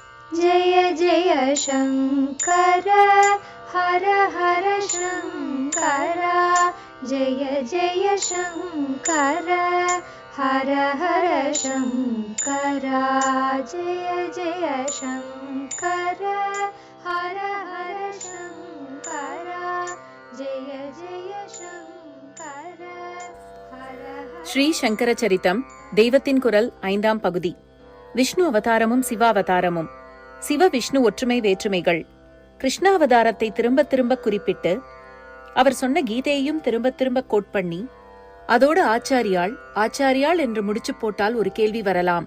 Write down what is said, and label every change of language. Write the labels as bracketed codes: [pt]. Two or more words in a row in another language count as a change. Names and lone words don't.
[sa] जय जय शङ्कर हर हर शङ्कर जय जय शङ्कर हर हर शङ्कर जय जय शङ्कर हर हर शङ्कर जय जय शङ्कर हर हर. [ta] ஸ்ரீ சங்கர சரிதம் தெய்வத்தின் குரல் 5ஆம் பகுதி. விஷ்ணு அவதாரமும் சிவாவதாரமும். சிவ விஷ்ணு ஒற்றுமை வேற்றுமைகள். கிருஷ்ணாவதாரத்தை திரும்ப திரும்ப குறிப்பிட்டு அவர் சொன்ன கீதையையும் திரும்ப திரும்ப கோட் பண்ணி அதோடு ஆச்சாரியாள் என்று முடிச்சு போட்டால் ஒரு கேள்வி வரலாம்.